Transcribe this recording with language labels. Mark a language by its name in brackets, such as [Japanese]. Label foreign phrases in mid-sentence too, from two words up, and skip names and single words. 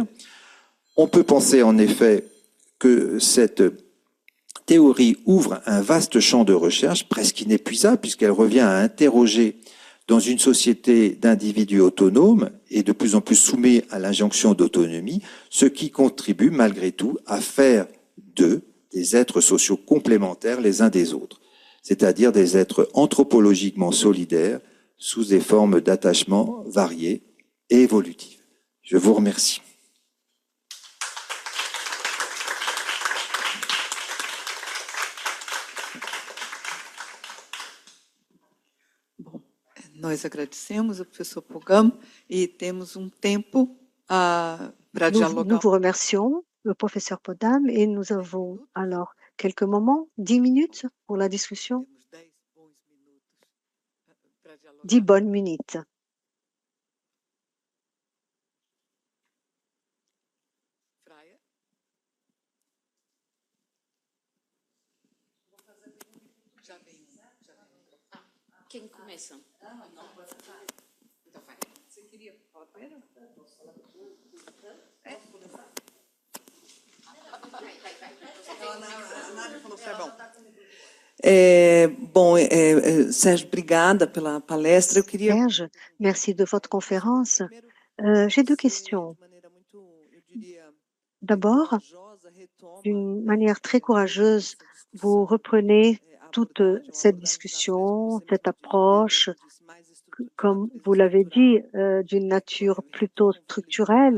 [French] On peut penser en effet que cette théorie ouvre un vaste champ de recherche presque inépuisable puisqu'elle revient à interroger dans une société d'individus autonomes et de plus en plus soumis à l'injonction d'autonomie, ce qui contribue malgré tout à faire d'eux des êtres sociaux complémentaires les uns des autres, c'est-à-dire des êtres anthropologiquement solidaires sous des formes d'attachement variées et évolutives. Je vous remercie. [Portuguese] Nós agradecemos ao professor Pogam e temos tempo para dialogar. [French] Nous vous remercions, le professeur Podam, et nous avons alors quelques moments, 10 minutes pour la discussion, 10 bonnes minutes. [Portuguese] Quem começa? Então vai. Você queria falar primeiro? Posso falar primeiro? Posso começar? Não, a Nádia falou que é bom. Sérgio, obrigada pela palestra. Eu queria... [French] Serge, merci de votre conférence. J'ai deux questions. D'abord, d'une manière très courageuse, vous reprenez toute cette discussion, cette approche, comme vous l'avez dit, d'une nature plutôt structurelle.